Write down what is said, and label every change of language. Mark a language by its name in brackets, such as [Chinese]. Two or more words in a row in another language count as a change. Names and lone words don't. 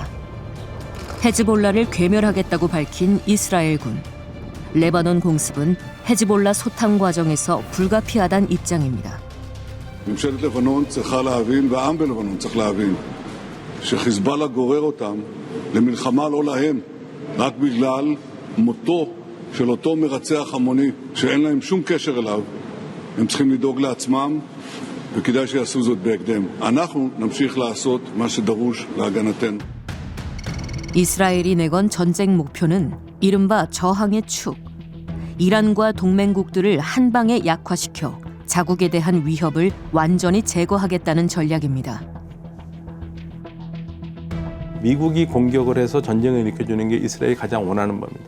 [Korean] 헤즈볼라를 괴멸하겠다고 밝힌 이스라엘군. 레바논 공습은 헤즈볼라 소탕 과정에서 불가피하다는 입장입니다. [Hebrew] ממשלת לבנון צריכה להבין, והעם בלבנון צריך להבין, שחיזבאללה גורר אותם למלחמה לא להם, רק בגלל מותו של אותו מרצח המוני, שאין להם שום קשר אליו. הם צריכים לדאוג לעצמם, וכדאי שיעשו זאת בהקדם. אנחנו נמשיך לעשות מה שדרוש להגנתנו. [Korean] 이스라엘이 내건 전쟁 목표는 이른바 저항의 축. 이란과 동맹국들을 한 방에 약화시켜 자국에 대한 위협을 완전히 제거하겠다는 전략입니다. 미국이 공격을 해서 전쟁을 일으켜주는 게 이스라엘이 가장 원하는 겁니다.